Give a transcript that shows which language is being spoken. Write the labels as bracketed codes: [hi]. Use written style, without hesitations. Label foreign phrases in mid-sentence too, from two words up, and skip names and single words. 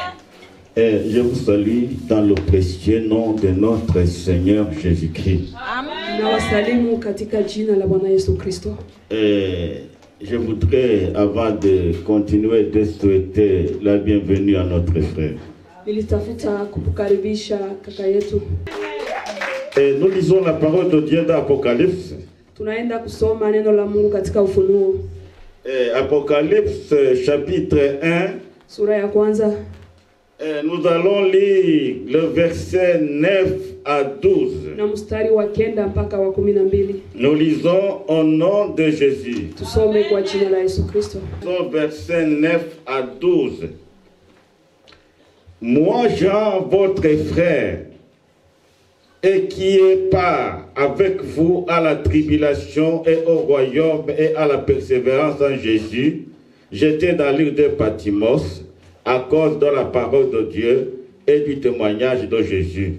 [fr] Et je vous salue dans le précieux nom de notre Seigneur Jésus-Christ. [sw] Nawasalimu katika jina la Bwana Yesu Kristo. [fr] Et je voudrais, avant de continuer, de souhaiter la bienvenue à notre frère. [sw] Nilitafuta kukukaribisha kaka yetu. [fr] Et nous lisons la parole de Dieu dans l'Apocalypse. [sw] Tunaenda kusoma neno la Mungu katika Ufunuo. [fr] Apocalypse chapitre 1, [sw] sura ya kwanza. [fr] Nous allons lire le verset 9 à 12. [sw] Na mstari wa 9 mpaka wa 12. [fr] Nous lisons au nom de Jésus. [sw] Tusome kwa jina la Yesu Kristo. [fr] Verset 9 à 12. Moi, Jean, votre frère, et qui est part avec vous à la tribulation et au royaume et à la persévérance en Jésus, j'étais dans l'île de Patmos à cause de la parole de Dieu et du témoignage de Jésus.